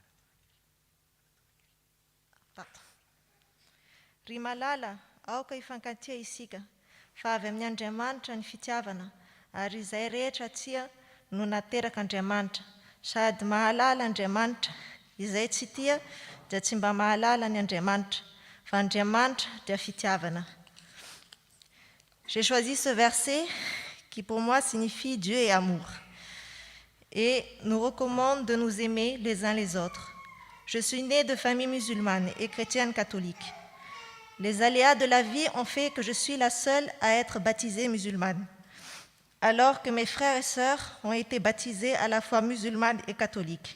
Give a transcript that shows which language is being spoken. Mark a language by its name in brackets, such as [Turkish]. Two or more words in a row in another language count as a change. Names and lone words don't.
[Malagasy] Ry malala, aoka hifankatia isika fa avy amin'ny Andriamanitra ny fitiavana ary izay rehetra tia no nateraka Andriamanitra sady mahalala Andriamanitra, izay tsy tia dia tsy mba mahalala ny Andriamanitra fa Andriamanitra dia fitiavana. [French] J'ai choisi ce verset qui pour moi signifie Dieu est amour et nous recommande de nous aimer les uns les autres. Je suis née de famille musulmane et chrétienne catholique. Les aléas de la vie ont fait que je suis la seule à être baptisée musulmane, alors que mes frères et sœurs ont été baptisés à la fois musulmanes et catholiques.